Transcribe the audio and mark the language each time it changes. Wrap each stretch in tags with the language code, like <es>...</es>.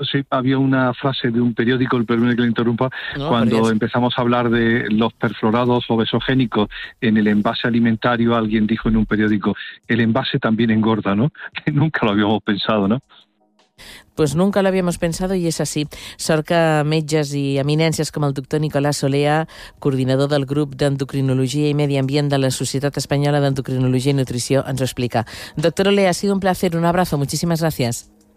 <es>Había una frase de un periódico, el primero que le interrumpa, no, cuando empezamos a hablar de los perfluorados obesogénicos en el envase alimentario, alguien dijo en un periódico, el envase también engorda, ¿no? Que nunca lo habíamos pensado, ¿no? Pues nunca lo habíamos pensado y es así.</es> <ca>Sort que metges i eminències com el doctor Nicolás Olea, coordinador del grup d'endocrinologia i medi ambient de la Societat Espanyola d'Endocrinologia i Nutrició, ens ho explica.</ca> <es>Doctor Olea, ha sido un placer, un abrazo, muchísimas gracias.</es>